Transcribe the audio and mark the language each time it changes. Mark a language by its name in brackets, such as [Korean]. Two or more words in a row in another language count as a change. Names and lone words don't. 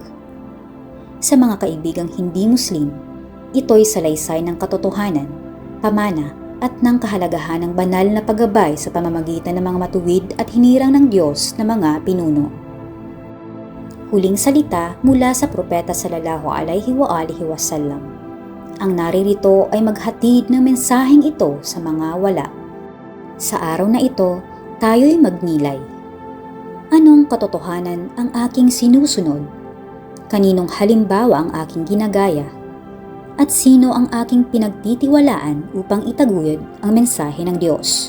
[Filipino] Sa mga kaibigang hindi Muslim, ito'y salaysay ng katotohanan, pamana at ng kahalagahan ng banal na paggabay sa pamamagitan ng mga matuwid at hinirang ng Diyos na mga pinuno. Huling salita mula sa propeta [Arabic] صلى الله عليه وآله وسلم. [Filipino] Ang naririto ay maghatid ng mensaheng ito sa mga wala. Sa araw na ito, tayo'y magnilay. Anong katotohanan ang aking sinusunod? Kaninong halimbawa ang aking ginagaya? At sino ang aking pinagtitiwalaan upang itaguyod ang mensahe ng Diyos?